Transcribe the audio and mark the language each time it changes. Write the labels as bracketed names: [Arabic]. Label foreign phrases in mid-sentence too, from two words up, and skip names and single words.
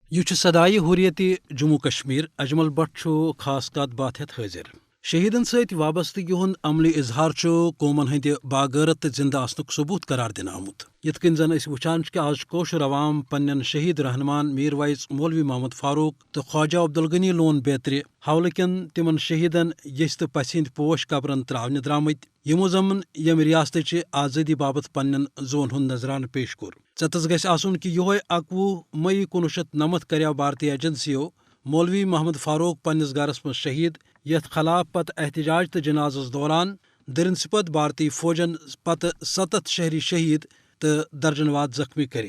[Kashmiri] یہ صدائے حریت جموں کشمیر اجمل بٹ خاص کت بات ہیت حاضر۔ شہیدن ست وابستگی ہند عملی اظہار قومن ہند باغیرت تو زندہ آسنک ثبوت قرار دن آمت۔ یت کن زن وچان کہ آج کوشر عوام پنن شہید رہنمان میر وائز مولوی محمد فاروق تو خواجہ عبدالغنی لون بیترِ حولہ کن تمن شہیدن یس تو پسند پوش قبرن تراؤن درامت یمو زمن یم ریاست آزادی بابت پنن زون ہند نذرانہ پیش کور۔ ژتس گژھِ آسن کہ یہ 21 مئی 1990 کریو بھارتی ایجنسیو مولوی محمد فاروق پنس گھرس مز شہید، یتھ خلاف پتہ احتجاج تو جنازس دوران درنسپت بھارتی فوجن پتہ 7 شہری شہید تو درجن واد زخمی کرے۔